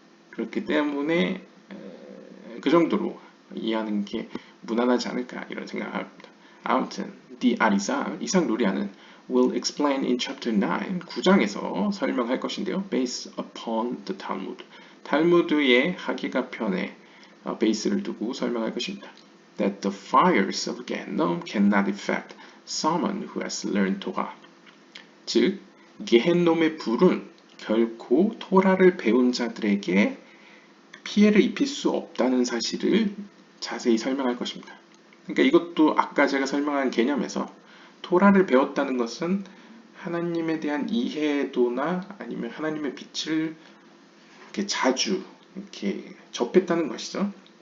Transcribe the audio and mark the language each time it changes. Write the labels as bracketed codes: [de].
[ko] 그렇기 때문에 그 정도로 이해하는 게 무난하지 않을까 이런 생각을 합니다. 아무튼 the 아리사 이상 루리아는 [en] will explain in chapter [ko] 9장에서 설명할 것인데요. [en] based upon the Talmud [ko] 탈무드의 하기가 편에 베이스를 두고 설명할 것입니다. [en] that the fires of Gehennom cannot affect someone who has learned Torah. [ko] 즉, 게헨놈의 불은 결코 토라를 배운 자들에게 피해를 입힐 수 없다는 사실을 자세히 설명할 것입니다. 그러니까 이것도 아까 제가 설명한 개념에서 토라를 배웠다는 것은 하나님에 대한 이해도나 아니면 하나님의 빛을 이렇게 자주 이렇게 접했다는 것이죠.